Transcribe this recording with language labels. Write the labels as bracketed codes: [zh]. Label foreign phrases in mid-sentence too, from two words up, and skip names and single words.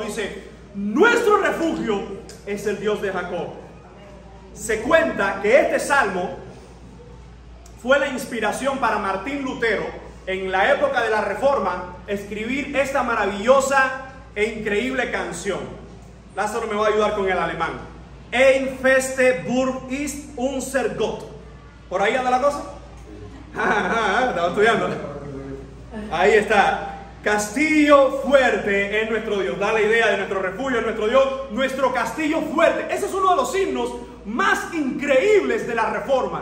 [es] Dice, nuestro refugio es el Dios de Jacob. Se cuenta que este salmo fue la inspiración para Martín Lutero en la época de la Reforma escribir esta maravillosa e increíble canción. Lázaro me va a ayudar con el alemán. [de] Ein feste Burg ist unser Gott. [es] ¿Por ahí anda la cosa? Estaba estudiando. Ahí está. Castillo fuerte es nuestro Dios. Da la idea de nuestro refugio, nuestro Dios, nuestro castillo fuerte. Ese es uno de los himnos más increíbles de la Reforma.